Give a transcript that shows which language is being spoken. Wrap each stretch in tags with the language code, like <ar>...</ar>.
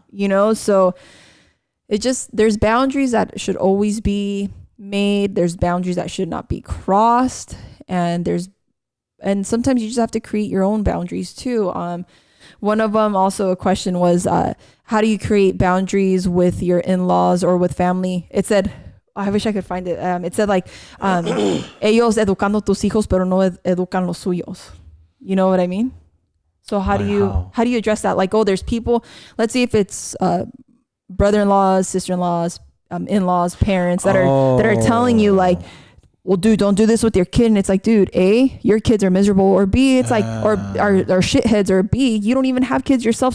<en>You know, so it just, there's boundaries that should always be made. There's boundaries that should not be crossed, and sometimes you just have to create your own boundaries too. One of them, also a question was, how do you create boundaries with your in-laws or with family? It said, I wish I could find it. It said like,</en> <es>ellos educando tus hijos, pero no educan los suyos.</es> <en>You know what I mean? So how do you address that? Like, oh, there's people, let's see if it's, brother-in-laws, sister-in-laws, in-laws, parents that are telling you like, well, dude, don't do this with your kid. And it's like, dude, A, your kids are miserable, or B, it's like, or shitheads, or B, you don't even have kids yourself.</en>